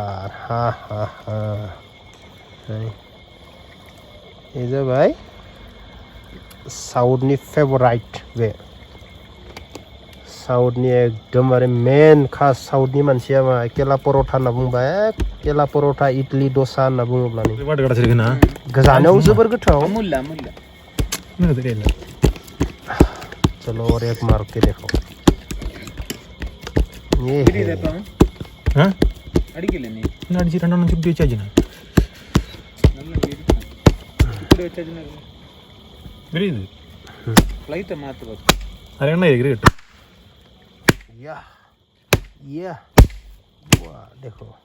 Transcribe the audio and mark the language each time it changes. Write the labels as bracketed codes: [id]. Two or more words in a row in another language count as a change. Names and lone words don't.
[brx] हा हा हा ये जाबाय साउथनि फेभराइट, बे साउथनि एकदमबारे मेन खास साउथनि मानसिया मा केला परोठा होनना बुंबा केला परोठा इडली दसा होनना बुङोब्लानो जानायाव जोबोर गोथाव। [hi] चलो और एक मार के देखो। ये हाँ या वाह देखो।